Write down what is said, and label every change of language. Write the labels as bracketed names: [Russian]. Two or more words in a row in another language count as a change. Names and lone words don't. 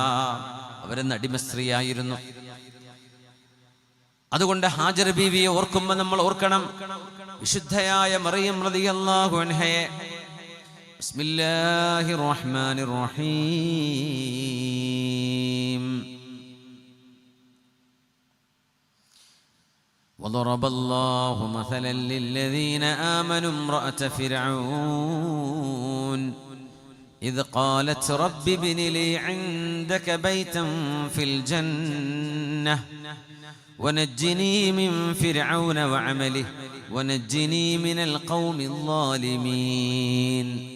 [Malayalam] അവരെന്ന് അടിമ സ്ത്രീയായിരുന്നു. അതുകൊണ്ട് ഹാജർ ബീവിയെ ഓർക്കുമ്പോൾ നമ്മൾ ഓർക്കണം വിശുദ്ധയായ മറിയം [Arabic] رضي الله عنها. بسم الله الرحمن الرحيم. وضرب الله مثلا للذين آمنوا امرأة فرعون إذ قالت رب ابن لي عندك بيتا في الجنة ونجني من فرعون وعمله ونجني من القوم الظالمين